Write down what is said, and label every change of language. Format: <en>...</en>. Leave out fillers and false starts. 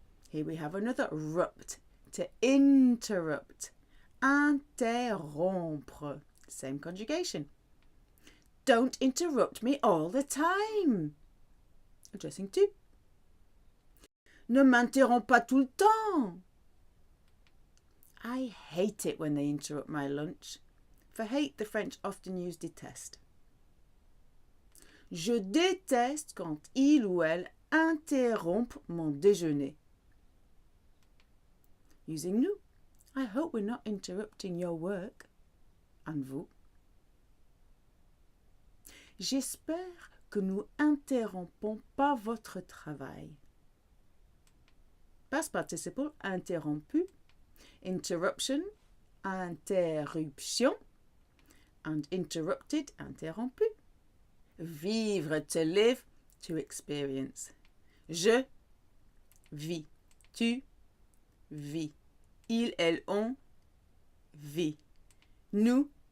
<en>Here we have another rupt, to interrupt. Interrompre, same conjugation. Don't interrupt me all the time. Addressing to.</en> <fr>Ne m'interromps pas tout le temps.</fr> <en>I hate it when they interrupt my lunch. For hate, the French often use déteste.</en> <fr>Je déteste quand il ou elle interrompt mon déjeuner.</fr> <en>Using nous. I hope we're not interrupting your work. And vous.</en> <fr>J'espère que nous interrompons pas votre travail.</fr> <en>Past participle interrompu. Interruption, interruption, and interrupted, interrompu. Vivre, to live, to experience.</en> <fr>Je vis, tu vis, il, elle, on vit, nous</fr>